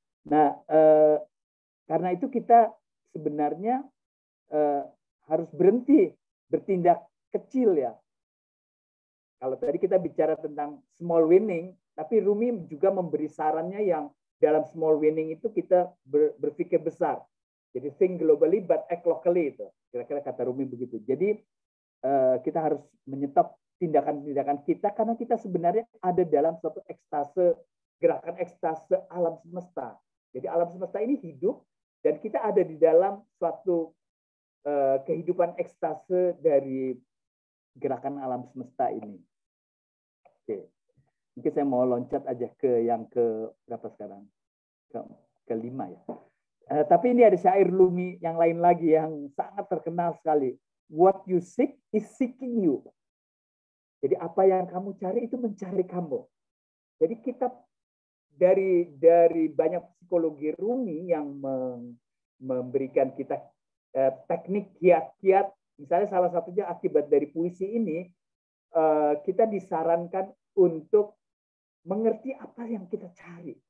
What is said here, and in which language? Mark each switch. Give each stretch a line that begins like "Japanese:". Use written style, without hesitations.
Indonesian: Nah, karena itu kita sebenarnya harus berhenti bertindak kecil ya. Kalau tadi kita bicara tentang small winning, tapi Rumi juga memberi sarannya yang dalam small winning itu kita berpikir besar.
English: Jadi think globally but act locally itu.
Indonesian: Kira-kira kata Rumi begitu. Jadi kita harus menyetop tindakan-tindakan kita karena kita sebenarnya ada dalam suatu ekstase, gerakan ekstase alam semesta. Jadi alam semesta ini hidup dan kita ada di dalam suatu kehidupan ekstase dari gerakan alam semesta ini. Oke, mungkin saya mau loncat aja ke yang ke berapa sekarang? Kelima ya. Tapi ini ada syair Rumi yang lain lagi yang sangat terkenal sekali.
English: What you seek is seeking you.
Indonesian: Jadi apa yang kamu cari itu mencari kamu. Jadi kita dari banyak psikologi Rumi yang memberikan kita teknik kiat-kiat, misalnya salah satunya akibat dari puisi ini, kita disarankan untuk mengerti apa yang kita cari.